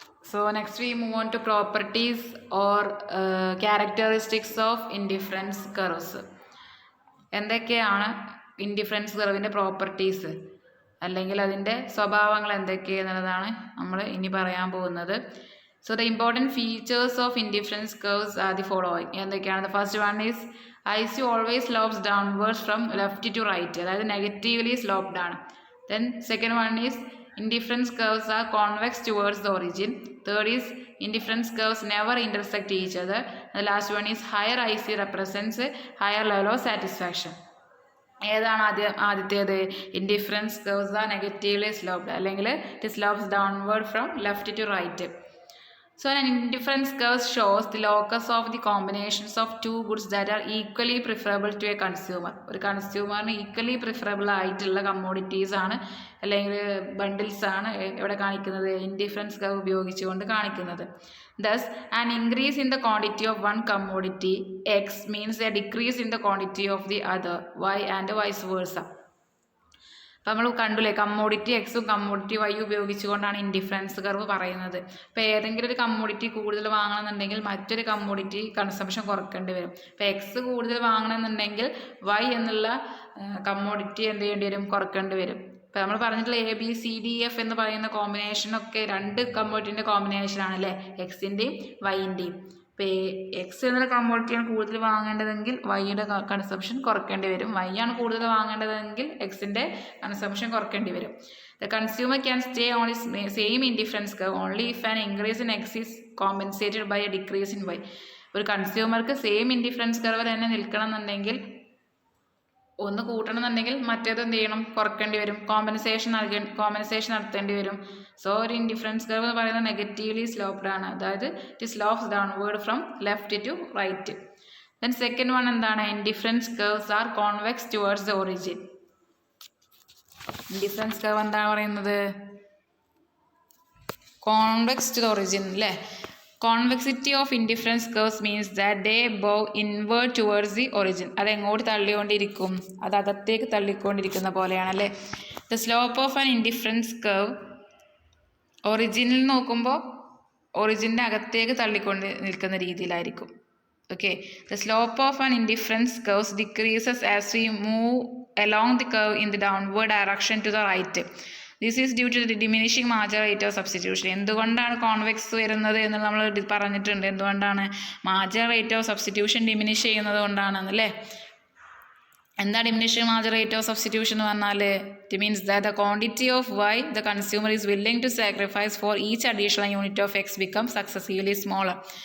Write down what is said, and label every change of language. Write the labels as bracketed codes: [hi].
[en] So next we move on to properties or characteristics of indifference curves. [ml] എന്തൊക്കെയാണ് indifference കർവിൻ്റെ properties അല്ലെങ്കിൽ അതിൻ്റെ സ്വഭാവങ്ങൾ എന്തൊക്കെയെന്നുള്ളതാണ് നമ്മൾ ഇനി പറയാൻ പോകുന്നത്. [en] So the important features of indifference curves are the following. എന്തൊക്കെയാണ്? The first one is IC always slopes downwards from left to right, [ml] അതായത് നെഗറ്റീവ്ലി സ്ലോപ്ഡ് ആണ്. [en] Then second one is indifference curves are convex towards the origin. Third is indifference curves never intersect each other. The last one is higher IC represents higher level of satisfaction. [ml] ഏതാണ് ആദ്യത്തേത്? [en] Indifference curves are negatively sloped അല്ലെങ്കിൽ it slopes downward from left to right. So an indifference curve shows the locus of the combinations of two goods that are equally preferable to a consumer. [ml] ഒരു കൺസ്യൂമറിന് equally preferable ആയിട്ടുള്ള commodities ആണ് അല്ലെങ്കിൽ bundles ആണ് ഇവിടെ കാണിക്കുന്നത്, indifference curve ഉപയോഗിച്ചുകൊണ്ട് കാണിക്കുന്നത്. [en] Thus an increase in the quantity of one commodity X means a decrease in the quantity of the other Y and vice versa. [ml] അപ്പോൾ നമ്മൾ കണ്ടില്ലേ, കമ്മോഡിറ്റി എക്സും കമ്മോഡിറ്റി വൈ ഉപയോഗിച്ചുകൊണ്ടാണ് ഇൻഡിഫറൻസ് കർവ് പറയുന്നത്. അപ്പോൾ ഏതെങ്കിലും ഒരു കമ്മോഡിറ്റി കൂടുതൽ വാങ്ങണമെന്നുണ്ടെങ്കിൽ മറ്റൊരു കമ്മോഡിറ്റി കൺസംഷൻ കുറയ്ക്കേണ്ടി വരും. ഇപ്പോൾ എക്സ് കൂടുതൽ വാങ്ങണമെന്നുണ്ടെങ്കിൽ വൈ എന്നുള്ള കമ്മോഡിറ്റി എന്ത് ചെയ്യേണ്ടി വരും? കുറയ്ക്കേണ്ടി വരും. ഇപ്പോൾ നമ്മൾ പറഞ്ഞിട്ടുള്ള ABCDF എന്ന് പറയുന്ന കോമ്പിനേഷനൊക്കെ രണ്ട് കമ്മോഡിറ്റിൻ്റെ കോമ്പിനേഷനാണ് അല്ലേ, എക്സിൻ്റെയും വൈൻ്റെയും. ഇപ്പോൾ എക്സ് എന്നുള്ള കമ്മോഡിറ്റിയാണ് കൂടുതൽ വാങ്ങേണ്ടതെങ്കിൽ വൈയുടെ കൺസംഷൻ കുറയ്ക്കേണ്ടി വരും. വൈ ആണ് കൂടുതൽ വാങ്ങേണ്ടതെങ്കിൽ എക്സിൻ്റെ കൺസംഷൻ കുറയ്ക്കേണ്ടി വരും. [en] The consumer can stay on its same indifference curve only if an increase in X is compensated by a decrease in Y. [ml] ഒരു കൺസ്യൂമർക്ക് സെയിം ഇൻഡിഫറൻസ് കർവ് തന്നെ നിൽക്കണം എന്നുണ്ടെങ്കിൽ, ഒന്ന് കൂട്ടണം എന്നുണ്ടെങ്കിൽ മറ്റേത് എന്ത് ചെയ്യണം? കുറയ്ക്കേണ്ടി വരും. കോമ്പൻസേഷൻ നടത്തേണ്ടി വരും. സോ ഒരു ഇൻഡിഫറൻസ് കർവ് എന്ന് പറയുന്നത് നെഗറ്റീവ്ലി സ്ലോപ്ഡ് ആണ്, അതായത് [en] It slopes downward from left to right. Then second one എന്താണ്? Indifference curves are convex towards the origin. [ml] Indifference curve എന്താണ് പറയുന്നത്? [en] Convex to the origin അല്ലേ. Convexity of indifference curves means that they bow inward towards the origin. [ml] അത് എങ്ങോട്ട് തള്ളിക്കൊണ്ടിരിക്കും? അത് അകത്തേക്ക് തള്ളിക്കൊണ്ടിരിക്കുന്ന പോലെയാണല്ലേ. [en] The slope of an indifference curve [ml] ഒറിജിനിൽ നോക്കുമ്പോൾ ഒറിജിൻ്റെ അകത്തേക്ക് തള്ളിക്കൊണ്ട് നിൽക്കുന്ന രീതിയിലായിരിക്കും. [en] Okay, the slope of an indifference curve decreases as we move along the curve in the downward direction to the right. This is due to the diminishing marginal rate of substitution. [ml] എന്തുകൊണ്ടാണ് convex വരുന്നത് എന്ന് നമ്മൾ പറഞ്ഞിട്ടുണ്ട്. എന്തുകൊണ്ടാണ്? Marginal rate of substitution diminish ചെയ്യുന്നത് കൊണ്ടാണെന്നല്ലേ. എന്താ diminishing marginal rate of substitution എന്ന് പറഞ്ഞാൽ? [en] It means that the quantity of Y the consumer is willing to sacrifice for each additional unit of X become successively smaller.